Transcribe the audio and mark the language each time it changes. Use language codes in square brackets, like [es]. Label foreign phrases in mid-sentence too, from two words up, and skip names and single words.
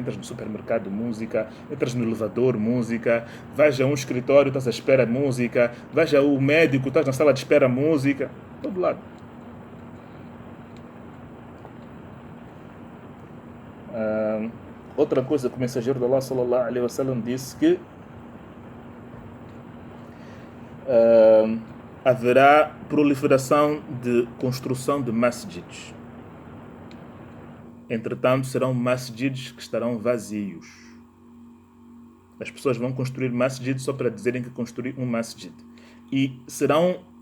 [pt] Entras no supermercado, música. Entras no elevador, música. Vais a um escritório, estás à espera, música. Vais ao médico, estás na sala de espera, música. Todo lado. Outra coisa que o mensageiro de Allah [ar] صلى الله عليه وسلم [pt] disse que haverá proliferação de construção de masjids. Entretanto, serão masjids que estarão vazios. As pessoas vão construir masjids só para dizerem que construíram um masjid.